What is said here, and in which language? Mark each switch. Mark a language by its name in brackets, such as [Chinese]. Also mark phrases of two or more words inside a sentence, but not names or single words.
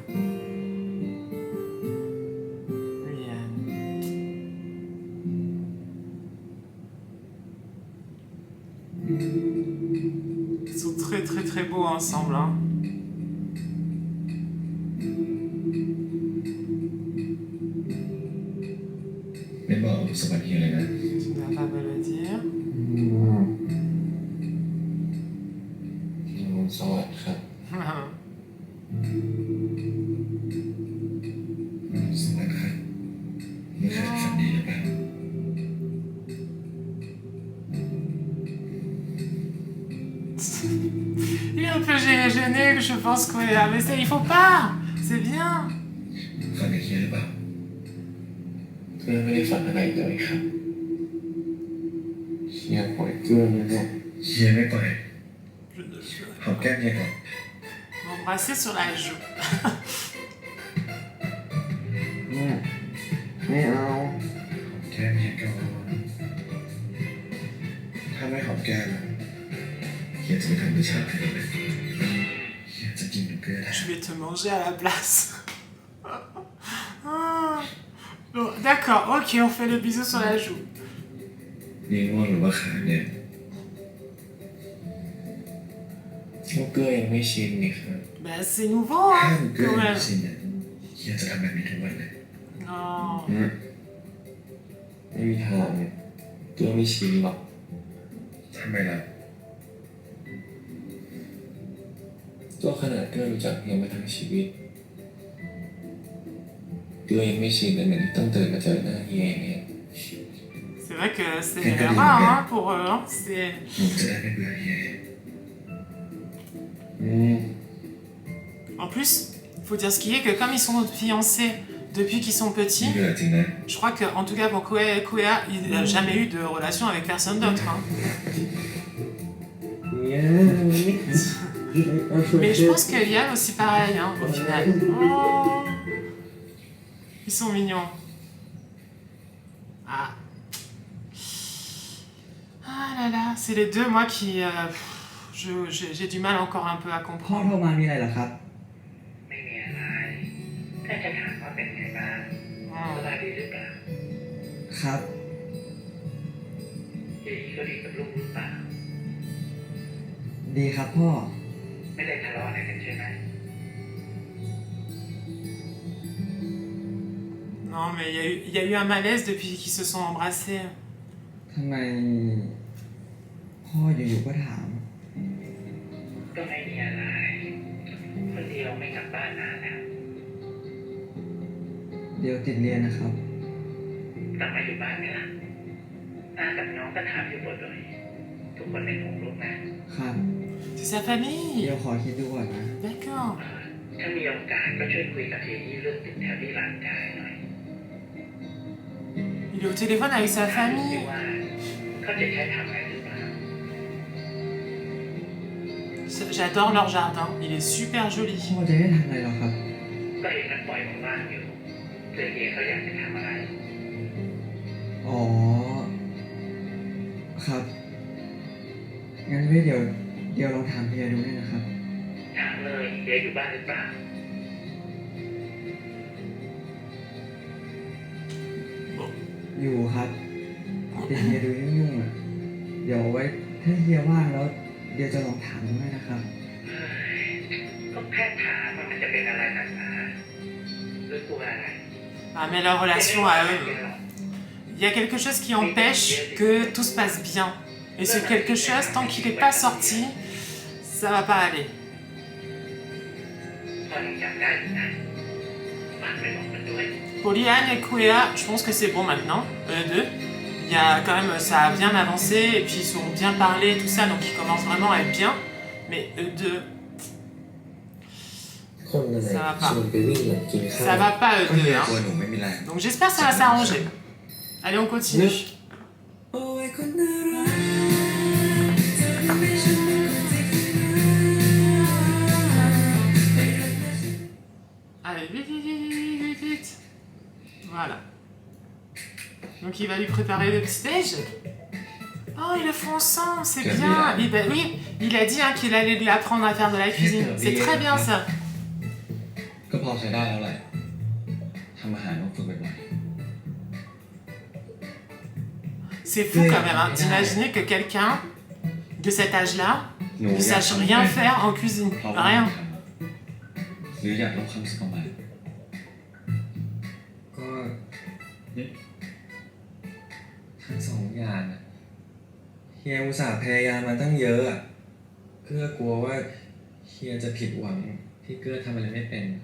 [French] Ils sont très beaux ensemble. Hein. Mais bon, ça va bien, là. Tu n'as pas me le dire. [Thai] สวัสดีครับ สวัสดีครับไม่เคยฝันดีหรือเปล่า [French] Il est un peu gêné, je pense que mais ça, il faut pas. C'est bien. [Thai] ฝันกับเฮียหรือเปล่าเพื่อนไม่ได้ฝันอะไรเลยครับเฮียปล่อยเกลือเลยเนี่ยเฮียไม่ปล่อยหอมแก้มเฮียก่อน [French] M'embrasser sur la joue. [Thai] ไม่เอา แก้มเฮียก่อนถ้าไม่หอมแก้มเฮียจะไม่ทำผู้ชายให้เลยเฮียจะกินเกลือได้ [French] Je vais te manger à la place. Bon, d'accord, ok, on fait le bisou sur la joue. [Thai] นี่ง่วงหรือว่าขาเนี่ยเกลือยังไม่ชินนี่ครับ [French] Ben, c'est nouveau, [Thai] ถ้า [French] hein, [Thai] เกลือ [French] quand [Thai] ยังไม่ [French] même. [Thai] ชินเนี่ยเฮียจะทำแบบนี้ทุกวันเลย [French] Oh. [Thai] ไม่มีทางเนี่ยเกลือไม่ชินหรอก ทำไมล่ะ ก็ขนาดเกลือรู้จักเฮียมาทั้งชีวิตเกลือยังไม่ชินแต่เหมือนต้องตื่นมาเจอหน้าเฮียอย่างเงี้ย [French] C'est vrai que c'est rare, hein, pour eux, hein. C'est... [Thai] หนูจะได้ไม่เบื่อเฮีย [French] En plus, il faut dire ce qui est que comme ils sont fiancés depuis qu'ils sont [Thai] ไม่ [French] petits, [Thai] เบื่อจริงนะ [French] je crois que, en tout cas pour Kuea, il n'a jamais eu de relation avec personne d'autre. Hein. Mais je pense que Yann aussi pareil, hein, au final. Oh, ils sont mignons. Ah. Ah là là, c'est les deux, moi, qui... j'ai du mal encore un peu à [Thai] พ่อ [French] comprendre. [Thai] โทรมามีอะไรเหรอครับ ไม่มีอะไรแค่จะถามว่าเป็นไงบ้างสบายดีหรือเปล่า ครับ เฮียก็ดีกับลูกหรือเปล่า ดีครับพ่อ ไม่ได้ทะเลาะอะไรกันใช่ไหม [French] Non, mais il y a eu un malaise depuis qu'ils se sont embrassés. [Thai] ทำไมพ่ออยู่ๆก็ถาม ก็ไม่มีอะไร คนเดียวไม่กลับบ้านนานแล้ว เดี๋ยวติดเรียนนะครับ กลับมาอยู่บ้านไหมล่ะอากับน้องก็ถามอยู่บ่อยๆทุกคนเป็นห่วงลูกนะ ครับ [French] C'est sa famille. [Thai] เดี๋ยวขอคิดดูก่อนนะ [French] D'accord. [Thai] ถ้ามีโอกาสก็ช่วยคุยกับเจนี่เรื่องติดแถวที่ร้านกายหน่อย [French] Il est au téléphone avec sa [Thai] ดู [French] famille. [Thai] ว่าเขาจะใช้ทำอะไรหรือเปล่า [French] J'adore leur jardin. Il est super joli. [Thai] พ่อจะให้ทำอะไรเหรอครับ ก็เห็นมันปล่อยว่างๆอยู่เจเย่เขาอยากจะทำอะไร อ๋อ ครับ งั้นไว้เดี๋ยวลองถามเฮียดูด้วยนะครับ ถามเลยเดี๋ยวอยู่บ้านหรือเปล่า อยู่ครับแต่เฮียดูยุ่งๆอ่ะ เดี๋ยวไว้ถ้าเฮียว่างแล้ว เดี๋ยวจะลองถามดูด้วยนะครับ เฮ้ยก็แค่ถามว่ามันจะเป็นอะไรนักหนาหรือกลัวอะไร [French] Ah, mais leur relation à eux. Il y a quelque chose qui empêche que tout se passe bien. Et ce quelque chose, tant qu'il n'est pas sorti, ça va pas aller. [Thai] พอยังจำได้อยู่นะฝากไปบอกมันด้วย [French] Pour Liane et Kouéa, je pense que c'est bon maintenant, eux deux. Il y a quand même, ça a bien avancé, et puis ils sont bien parlé, tout ça, donc ils commencent vraiment à être bien. Mais eux deux, [Thai] คนอะไรชวนไปวิ่งหลังกินข้าว [French] ça va pas [Thai] ก็ [French] eux [Thai] เฮีย [French] deux. [Thai] กลัว [French] Hein. [Thai] หนูไม่มีแรง [French] Donc j'espère que ça va s'arranger. Allez, on continue. Allez, vite, vite, vite, vite, vite, vite. Voilà. Donc il va lui préparer le petit déj. Oh, ils le font ensemble, c'est Quel bien. bien. Et ben oui, il a dit hein, qu'il allait lui apprendre à faire de la cuisine. C'est très bien ça. [Thai] ก็พอใช้ได้แล้วแหละทำอาหารต้องฝึกบ่อย [French] C'est fou quand même hein, d'imaginer que quelqu'un de cet âge-là [Thai] ๆหนู [French] ne [Thai] อยาก [French] sache [Thai] ทำ [French] rien [Thai] เป็น [French] faire en cuisine. [Thai] เพราะว่า [French] Rien. [Thai] หรืออยากลดความสบาย ก็ทั้งสองอย่างอะเฮียอุตส่าห์พยายามมาตั้งเยอะอะเกื้อกลัวว่าเฮียจะผิดหวังที่เกื้อทำอะไรไม่เป็น